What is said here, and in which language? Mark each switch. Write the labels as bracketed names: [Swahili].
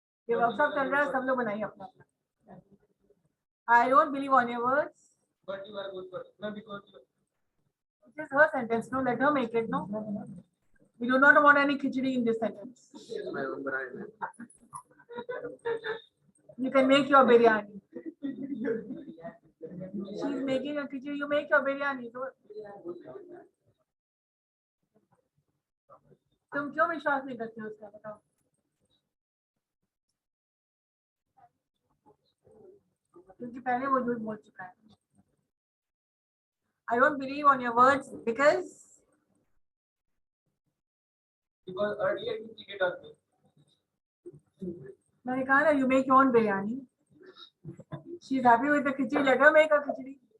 [Hindi] ये वर्कशॉप चल रहा है, सब लोग बनाइए अपना अपना. [English] I don't believe on your words. But you are good person. No, because you. It is her sentence. No, let her make it. No, we do not want any khichdi in this sentence. [Hindi] मैं उन बनाए हैं. [English] You can make your biryani. She's making a khichdi. You make your biryani. [Hindi] So, तुम क्यों विश्वास नहीं करते हो उसका, बताओ. क्योंकि पहले वो झूठ बोल चुका है. [English] I don't believe on your words because earlier you cheated on me. [Hindi] मैंने कहा ना, [English] you make your own biryani. She is happy with the khichdi. Let her make a khichdi.